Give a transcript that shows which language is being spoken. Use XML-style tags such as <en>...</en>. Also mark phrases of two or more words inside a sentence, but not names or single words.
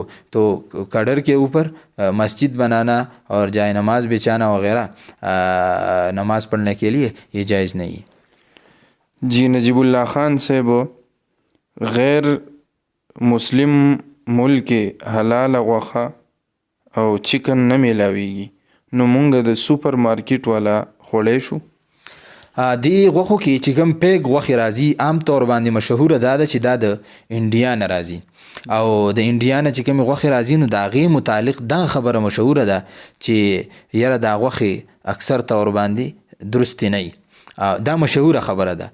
<ur>تو کڈر کے اوپر مسجد بنانا اور جائے نماز بچھانا وغیرہ نماز پڑھنے کے لیے یہ جائز نہیں. جی نجیب اللہ خان صاحب،</ur> <ps>غیر مسلم ملک حلال غوښه او چکن نه میلاویږي نو مونږ د سوپر مارکیټ والا خوړی شو؟ دې غوښو کې چې کوم پیګ غوښې راځي عام طور باندې مشهوره دا ده چې دا د انډیا نه راځي او د انډیا نه چې کومې غوښې راځي نو د هغې متعلق دغه خبره مشهوره ده چې یاره دا غوښې اکثر طور باندې درستې نه وي دا مشهوره خبره ده.</ps>